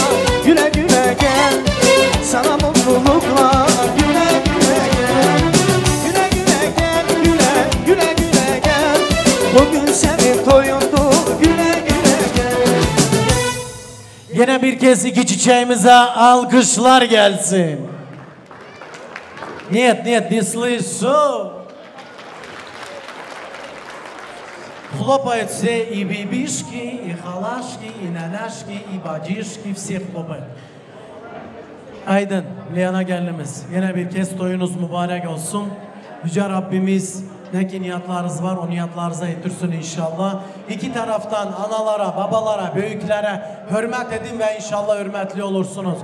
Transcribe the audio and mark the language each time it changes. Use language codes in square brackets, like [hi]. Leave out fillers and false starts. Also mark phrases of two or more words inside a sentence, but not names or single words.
[tr] Güle güle gel sana mutluluklar. Güle güle gel. Güle güle gel. Güle güle gel. Bugün senin toyundu. Güle güle gel. Yine bir kez iki çiçeğimize alkışlar gelsin. [ru] Нет, не слышу. Хлопают все и бибишки, и халашки, и нанашки, и бадишки, все хлопают. [tr] Aydın, Liyana gelinimiz. Yine bir kez toyunuz mübarek olsun. Yüce Rabbimiz ne ki niyatlarınız var o niyatlarınıza yetirsin inşallah. İki taraftan analara, babalara, büyüklere hürmet edin ve inşallah hürmetli olursunuz.